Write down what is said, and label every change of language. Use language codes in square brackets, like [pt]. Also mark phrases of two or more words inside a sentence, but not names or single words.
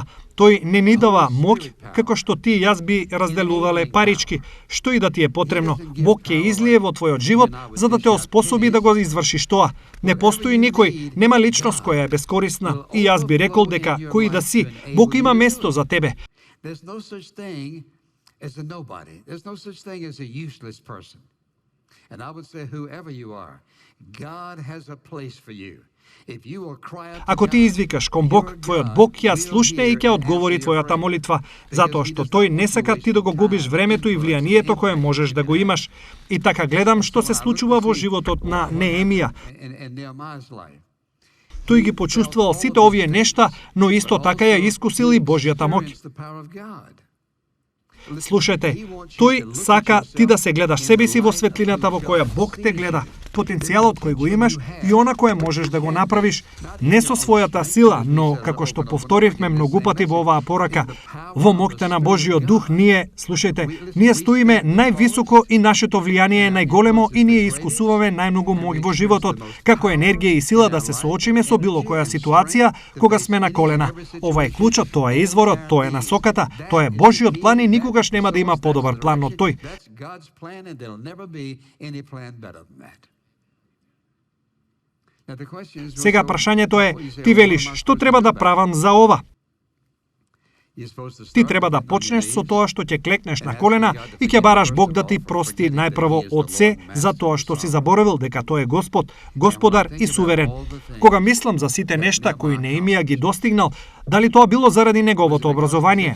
[mk] Тој не ни дава моќ, како што ти и јас би разделувале парички. Што и да ти е потребно, Бог ќе излие во твојот живот за да те оспособи да го извршиш тоа. Не постои никој, нема личност која е бескорисна. И јас би рекол дека кој да си, Бог има место за тебе. [en] There's no such thing as a nobody. There's no such thing as a useless person. And I would say, whoever you are, God has a place for you. If you will cry out to [mk] Ако ти извикаш кон Бог, твојот Бог ќе слушне и ќе одговори твојата молитва, затоа што тој не сака ти да го губиш времето и влијанието кое можеш да го имаш. И така гледам што се случува во животот на Неемија. [en] in Nehemiah's life. [mk] Тој ги почувствувал сите овие нешта, но исто така ја искусил и Божјата моќ. [en] Experience the power of God. [mk] Слушајте, тој сака ти да се гледаш себе си во светлината во која Бог те гледа, потенцијалот кој го имаш и она кое можеш да го направиш, не со својата сила, но, како што повторивме многу пати во оваа порака, во моќта на Божиот Дух ние, слушајте, ние стоиме највисоко и нашето влијание е најголемо и ние искусуваме најмногу моќ во животот, како енергија и сила да се соочиме со било која ситуација кога сме на колена. Ова е клучот, тоа е изворот, тоа е насоката, тоа е Божиот план и никогаш нема да има подобар план од тој. [en] That's God's plan and there'll never be any plan better than that. Now the question is, [mk] Сега прашањето е, ти велиш, што треба да правам за ова? Ти треба да почнеш со тоа што ќе клекнеш на колена и ќе бараш Бог да ти прости најпрво од се за тоа што си заборавил дека тој е Господ, Господар и суверен. Кога мислам за сите нешта кои Неемија ги достигнал, дали тоа било заради неговото образование?